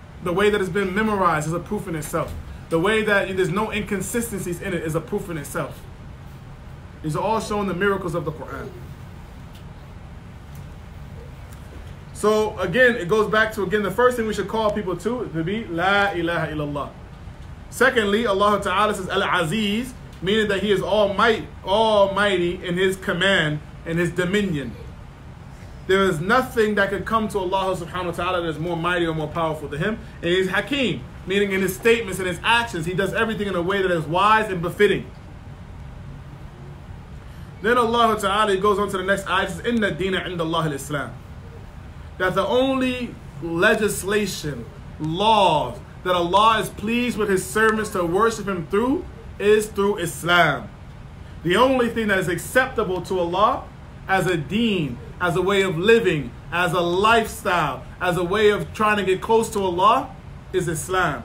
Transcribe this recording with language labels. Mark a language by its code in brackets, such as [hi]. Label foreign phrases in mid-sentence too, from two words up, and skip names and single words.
[en] The way that it's been memorized is a proof in itself. the way that there's no inconsistencies in it is a proof in itself. These are all showing the miracles of the Quran. So again, it goes back to, again, the first thing we should call people to be [ar] لا إله إلا الله. [en] Secondly, [ar] الله تعالى [en] says Al-Aziz, meaning that He is almighty in His command and His dominion. There is nothing that could come to [ar] الله سبحانه وتعالى [en] that is more mighty or more powerful than Him. And He's Hakim, meaning in His statements and His actions, He does everything in a way that is wise and befitting. Then [ar] الله تعالى [en] goes on to the next ayah, says, [ar] إن الدين عند الله الإسلام. [en] That the only legislation, laws that Allah is pleased with His servants to worship Him through is through Islam. The only thing that is acceptable to Allah as a deen, as a way of living, as a lifestyle, as a way of trying to get close to Allah is Islam.